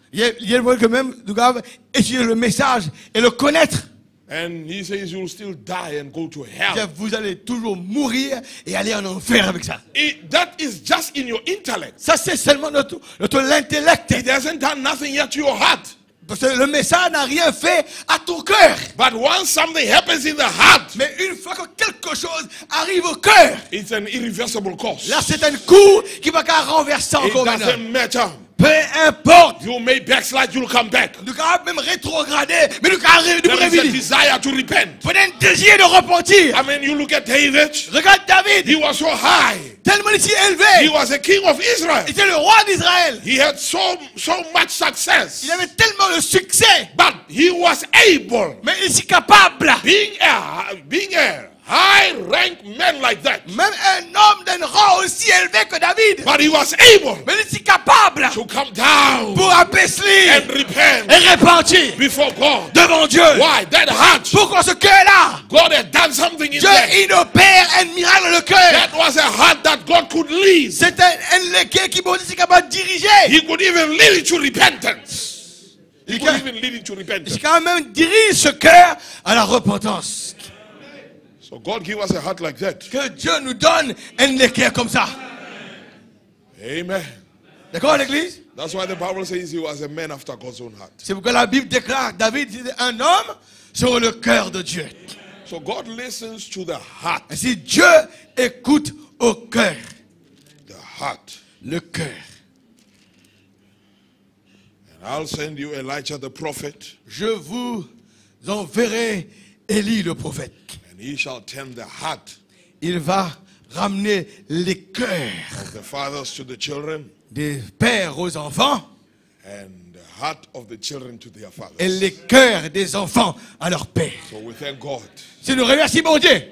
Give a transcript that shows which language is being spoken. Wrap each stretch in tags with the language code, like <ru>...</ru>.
<fr>Il y a que même nous doivent étudier le message et le connaître.</fr> <en>And he says you'll still die and go to hell.</en> <fr>Vous allez toujours mourir et aller en enfer avec ça.</fr> <en>That is just in your intellect.</en> <fr>Ça, c'est seulement notre l'intellect.</fr> <en>It hasn't done nothing yet to your heart.</en> <fr>Parce que le message n'a rien fait à ton cœur.</fr> <en>But once something happens in the heart,</en> <fr>Mais une fois que quelque chose arrive au cœur,</fr> <en>it's an irreversible course.</en> <fr>là, c'est un coup qui va renverser</fr> <en>It</en> <fr>encore maintenant.</fr> <en>doesn't matter.</en> <fr>Peu importe.</fr> <en>You may backslide, you'll come back.</en> <fr>Nous pouvons même rétrograder, mais nous pouvons</fr> <en>There is a</en> <fr>révéler.</fr> <en>desire to repent.</en> <fr>Vous avez un désir de repentir.</fr> <en>I mean, you look at David.</en> <fr>Regarde David,</fr> <en>He was so high.</en> <fr>tellement si</fr> <en>He</en> <fr>élevé.</fr> <en>was a king of Israel.</en> <fr>Il était le roi d'Israël.</fr> <en>He had so much success.</en> <fr>Il avait tellement de succès.</fr> <en>But he was able,</en> <fr>Mais il est capable.</fr> <en>being a high-ranked man like that.</en> <fr>Même un homme d'un rang aussi élevé que David.</fr> <en>But he was able</en> <fr>Mais il est capable</fr> <en>to come down</en> <fr>pour abaisser</fr> <en>and repent</en> <fr>et repentir</fr> <en>before God.</en> <fr>devant Dieu.</fr> <en>Why? That heart.</en> <fr>Pourquoi ce cœur-là?</fr> <en>God had done something in</en> <fr>Dieu,</fr> <en>there.</en> <fr>il opère un miracle dans le cœur.</fr> <en>That was a heart that God could lead.</en> <fr>C'est un cœur qui est capable de diriger.</fr> <en>He could even lead it to repentance. He</en> <fr>Il</fr> <en>could even lead it to repentance.</en> <fr>quand même dirige ce cœur à la repentance.</fr> <en>So God give us a heart like that.</en> <fr>Que Dieu nous donne un cœur comme ça. Amen. D'accord, l'église?</fr> <en>That's why the Bible says he was a man after God's own heart.</en> <fr>C'est pourquoi la Bible déclare David était un homme sur le cœur de Dieu.</fr> <en>So God listens to the heart.</en> <fr>Ainsi, Dieu écoute au cœur.</fr> <en>The heart.</en> <fr>Le cœur.</fr> <en>And I'll send you Elijah the prophet,</en> <fr>Je vous enverrai Élie le prophète.</fr> <en>and he shall turn the heart</en> <fr>Il va ramener les cœurs</fr> <en>of the fathers to the children,</en> <fr>des pères aux enfants</fr> <en>and the heart of the children to their</en> <fr>et</fr> <en>fathers.</en> <fr>les cœurs des enfants à leur père.</fr> <en>So we thank God</en> <fr>Si nous remercions Dieu</fr>